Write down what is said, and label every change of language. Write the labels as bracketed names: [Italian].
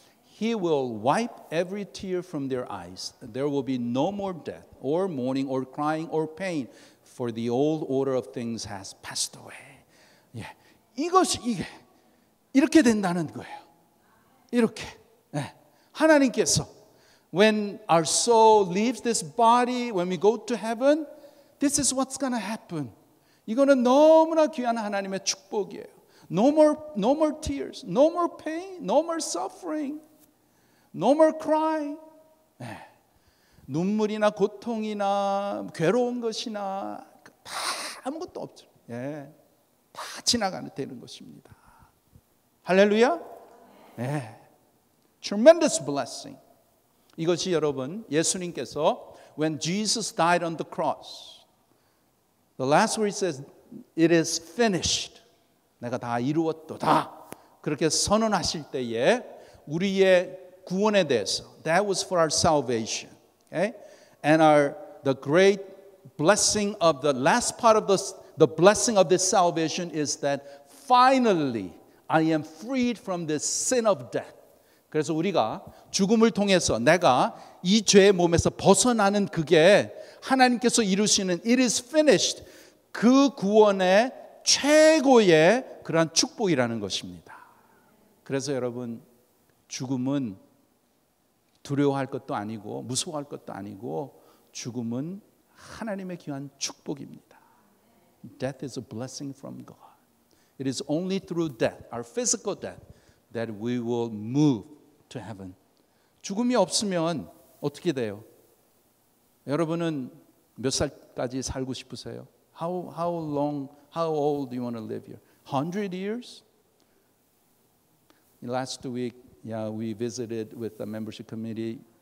[English] He will wipe every tear from their eyes. There will be no more death or mourning or crying or pain, for the old order of things has passed away. [Korean] 이게 이렇게 된다는 거예요. 이렇게 하나님께서 [English] when our soul leaves this body, when we go to heaven, this is what's going to happen. [Korean] 이거는 너무나 귀한 하나님의 축복이에요. [English] No more tears, no more pain, no more suffering, no more crying. [Korean] 눈물이나 고통이나 괴로운 것이나 다 아무것도 없죠. 다 지나가는 되는 것입니다. [English] 할렐루야. Tremendous blessing. [Korean] 이것이 여러분 예수님께서 [English] when Jesus died on the cross, the last word says, it is finished. [Korean] 내가 다 이루었도다. 그렇게 선언하실 때에 우리의 구원에 대해서, [English] that was for our salvation. Okay? And the great blessing of the last part of the blessing of this salvation is that finally I am freed from the sin of death. [Korean] 그래서 우리가 죽음을 통해서 내가 이 죄의 몸에서 벗어나는 그게 하나님께서 이루시는 [English] it is finished. [Korean] 그 구원의 최고의 그러한 축복이라는 것입니다. 그래서 여러분 죽음은 두려워할 것도 아니고 무서워할 것도 아니고 죽음은 하나님의 귀한 축복입니다. [English] Death is a blessing from God. It is only through death, our physical death, that we will move to heaven. [Korean] 죽음이 없으면 어떻게 돼요? 여러분은 몇 살까지 살고 싶으세요? [English] How old do you want to live here? 100 years? Last week, we visited with the membership committee.